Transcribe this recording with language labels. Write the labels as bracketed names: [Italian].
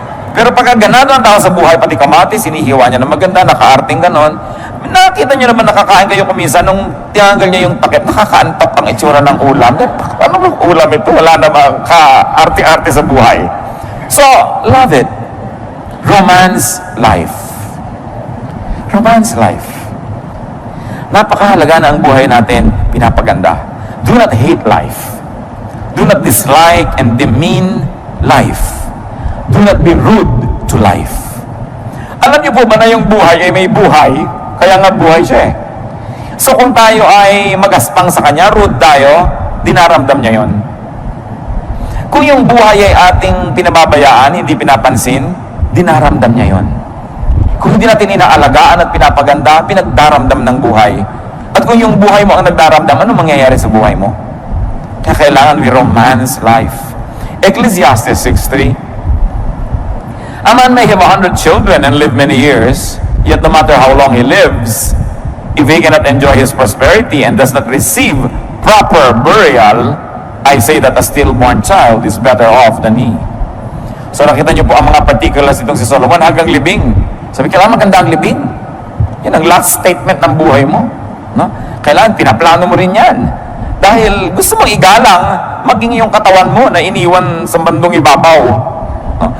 [Filipino] Pero pagka ganado ang tao sa buhay, pati kamatis, sinihiwa niya na maganda, naka-arting ganon, nakita niyo naman nakakain kayo kumisa, nung tinanggal niya yung takip, nakakaantok ang itsura ng ulam. Ano bang ulam ito? Wala namang ka-arte-arte sa buhay. [English] So, love it. Romance life. Romance life. [Filipino] Napakahalaga na ang buhay natin pinapaganda. [English] Do not hate life. Do not dislike and demean life. Do not be rude to life. [Filipino] Alam niyo po ba na yung buhay ay may buhay? Kaya nga buhay siya eh. So kung tayo ay magaspang sa kanya, rude tayo, dinaramdam niya yon. Kung yung buhay ay ating pinababayaan, hindi pinapansin, dinaramdam niya yon. Kung hindi natin inaalagaan at pinapaganda, pinagdaramdam ng buhay. At kung yung buhay mo ang nagdaramdam, ano mangyayari sa buhay mo? Kaya kailangan [English] we romance life. Ecclesiastes 6:3. A man may have 100 children and live many years, yet no matter how long he lives, if he cannot enjoy his prosperity and does not receive proper burial, I say that a stillborn child is better off than he. [Filipino] So nakita niyo po ang mga particulars itong si Solomon hanggang libing. Sabi, kailangan maganda ang libing. Yan ang last statement ng buhay mo. No? Kailangan pinaplano mo rin yan. Dahil gusto mong igalang maging yung katawan mo na iniwan sa bandong ibabaw. No?